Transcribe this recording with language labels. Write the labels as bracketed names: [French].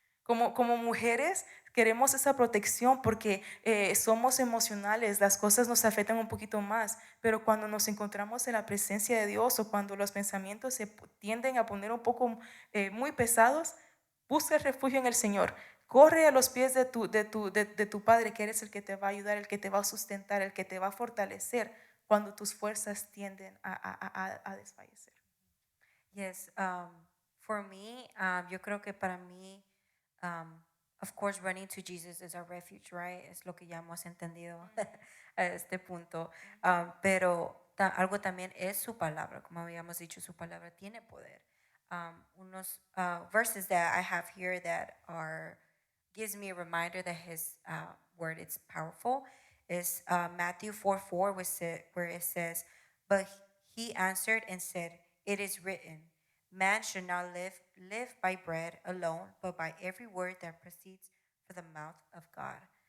[Spanish] Como mujeres queremos esa protección porque somos emocionales, las cosas nos afectan un poquito más, pero cuando nos encontramos en la presencia de Dios o cuando los pensamientos se tienden a poner un poco muy pesados, busca refugio en el Señor. Corre a los pies de tu Padre, que eres el que te va a ayudar, el que te va a sustentar, el que te va a fortalecer cuando tus fuerzas tienden a desfallecer. [English] Yes, for me, [Spanish] yo creo que para mí, [English] of course, running to Jesus is our refuge, right? [Spanish] Es lo que ya hemos entendido a este punto. Pero algo también es su palabra, como habíamos dicho, su palabra tiene poder. Unos [English] verses that I have here that gives me a reminder that His word is powerful is Matthew 4:4, where it says, "But He answered and said, 'It is written, man should not live by bread alone, but by every word that proceeds from the mouth of God.'"